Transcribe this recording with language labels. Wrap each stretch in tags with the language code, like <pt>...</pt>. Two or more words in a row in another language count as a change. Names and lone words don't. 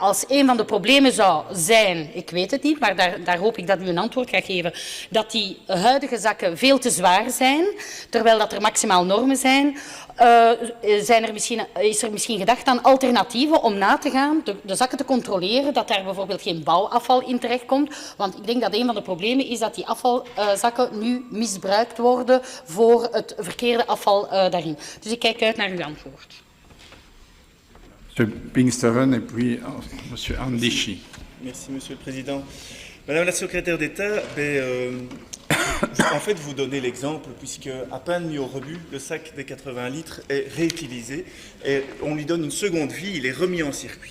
<nl>Als een van de problemen zou zijn, ik weet het niet, maar daar hoop ik dat u een antwoord gaat geven, dat die huidige zakken veel te zwaar zijn, terwijl dat er maximaal normen zijn, is er misschien gedacht aan alternatieven om na te gaan, de zakken te controleren, dat daar bijvoorbeeld geen bouwafval in terechtkomt. Want ik denk dat een van de problemen is dat die afvalzakken nu misbruikt worden voor het verkeerde afval daarin. Dus ik kijk uit naar uw antwoord.</nl> <fr>Monsieur Pinksteren et puis Monsieur Andichy. Merci, Monsieur le Président. Madame la secrétaire d'État, en fait, vous donnez l'exemple, puisque à peine mis au rebut, le sac des 80 litres est réutilisé et on lui donne une seconde vie, il est remis en circuit.</fr>